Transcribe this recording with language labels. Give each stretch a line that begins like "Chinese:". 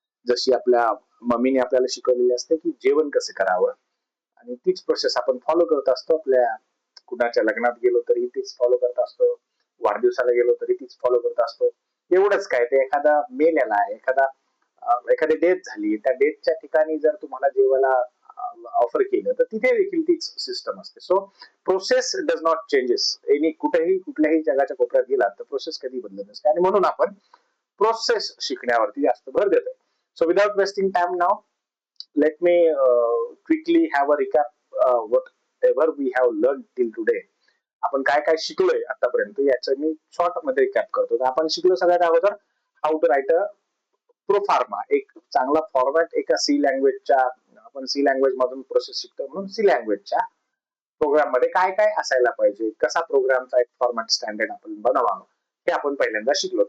Marathi: जशी आपल्या मम्मीने आपल्याला शिकवलेली असते की जेवण कसं करावं आणि तीच प्रोसेस आपण फॉलो करत असतो. आपल्या कुणाच्या लग्नात गेलो तरी तीच फॉलो करत असतो, वाढदिवसाला गेलो तरी तीच फॉलो करत असतो. एवढंच काय, ते एखादा मेल आला, एखादी डेथ झाली, त्या डेथच्या ठिकाणी जर तुम्हाला जेवायला ऑफर केलं तर तिथे देखील तीच सिस्टम असते.
English: So process does not changes.
Marathi: कुठल्याही जगाच्या कोपऱ्यात गेला तर प्रोसेस कधी बदलत नसते आणि म्हणून आपण प्रोसेस शिकण्यावरती जास्त भर देतोय.
English: So without wasting time now let me quickly have a recap whatever we have learned till today.
Marathi: आपण काय काय शिकलोय आतापर्यंत याचं मी शॉर्ट मध्ये रिकॅप करतो. तर आपण शिकलो सगळ्यात अगोदर
English: how to write a proforma,
Marathi: एक चांगला फॉर्मॅट एका सी लँग्वेजच्या. आपण सी लँग्वेज मधून प्रोसेस शिकतो म्हणून सी लँग्वेजच्या प्रोग्राम मध्ये काय काय असायला पाहिजे, कसा प्रोग्रामचा एक फॉर्मॅट स्टँडर्ड आपण बनवावं हे आपण पहिल्यांदा शिकलो.